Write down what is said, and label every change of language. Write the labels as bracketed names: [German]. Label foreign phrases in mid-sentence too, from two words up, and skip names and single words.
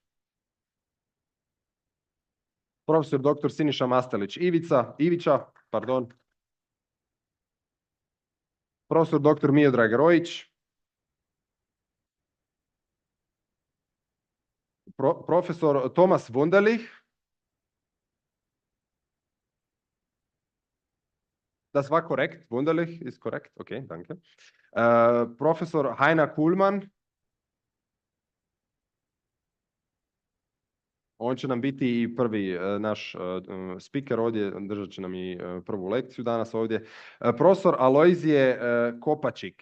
[Croatian] Profesor dr. Siniša Mastelić Ivića. Profesor dr. Miodrag Rojić. Profesor Thomas Wunderlich. [German] Das war korrekt. Wunderlich ist korrekt. Okay, danke. [Croatian] Profesor Heiner Kuhlmann. On će nam biti i prvi naš speaker ovdje, držat će nam i prvu lekciju danas ovdje. Profesor Alojzije Kopačik.